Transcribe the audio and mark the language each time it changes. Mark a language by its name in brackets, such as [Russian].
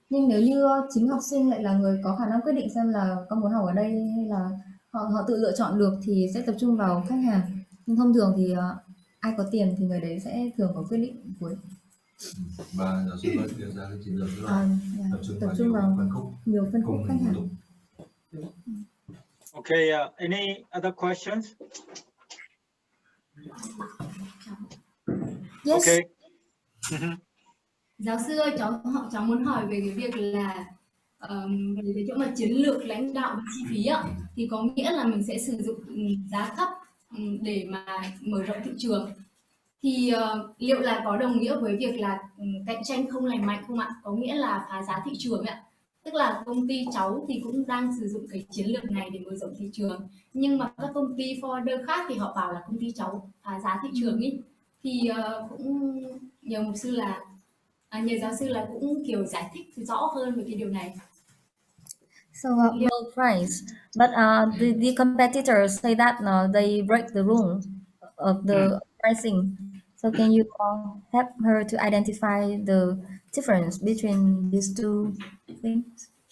[Vietnamese] Nhưng nếu như chính học sinh lại là người có khả năng quyết định xem là con muốn học ở đây hay là họ tự lựa chọn được thì sẽ tập trung vào khách hàng. Nhưng thông thường thì ai có tiền thì người đấy sẽ thường có quyết định cuối. Và giáo sư vẫn đưa ra cái chiến lược là tập trung vào nhiều phân khúc khách hàng. [English] Okay, any other questions? Yes. Okay. [Vietnamese] Giáo sư ơi, cháu muốn hỏi về cái việc là về cái chỗ mà chiến lược lãnh đạo và chi phí ạ, thì có nghĩa là mình sẽ sử dụng giá thấp để mà mở rộng thị trường. Thì liệu là có đồng nghĩa với việc là cạnh tranh không lành mạnh không ạ? Có nghĩa là phá giá thị trường ạ. Tức là công ty cháu thì cũng đang sử dụng cái chiến lược này để mở rộng thị trường, nhưng mà các công ty forwarder khác thì họ bảo là công ty cháu phá giá thị trường ý. Thì cũng nhờ giáo sư là cũng kiểu giải thích rõ hơn về cái điều này. [English] So low price, but the competitors say that they break the rule of the pricing. So can you help her to identify the difference between these two things?